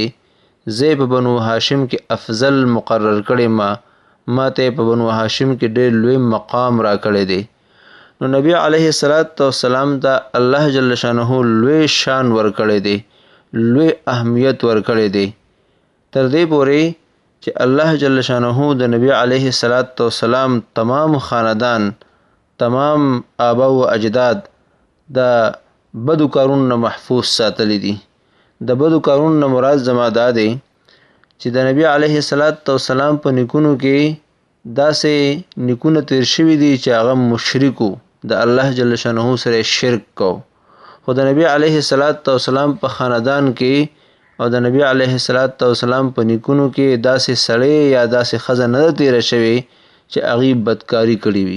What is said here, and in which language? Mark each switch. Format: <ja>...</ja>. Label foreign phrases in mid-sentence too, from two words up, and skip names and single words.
<ps>زه په بنو هاشم کې افضل مقرر کړی ما ته په بنو هاشم کې ډېر لوی مقام را کړی دی. نو نبی</ps> <ar>علیه السلام</ar> <ps>ته الله</ps> <ar>جل شانه</ar> <ps>لوی شان ورکړی دی، لوی اهمیت ورکړی دی، تر دې پورې چې الله</ps> <ar>جل شانه</ar> <ps>د نبی</ps> <ar>علیه السلام</ar> <ps>تمام خاندان، تمام آبا و اجداد د بدو کارونو محفوظ ساتلی دي. د بدو کارونو مراد زما دا دی چې د نبی</ps> <ar>علیه السلام</ar> <ps>په نیکونو کې داسې نیکونه تیر شوي دي چې هغه مشرکو، د الله</ps> <ar>جل شانه</ar> <ps>سره شرک کو، خو د نبی</ps> <ar>علیه السلام</ar> <ps>په خاندان کې او د نبی</ps> <ar>علیه السلام</ar> <ps>په نیکونو کې داسې سړی یا داسې ښځه نه ده تیره شوې چې هغې بدکاري کړې وي.</ps>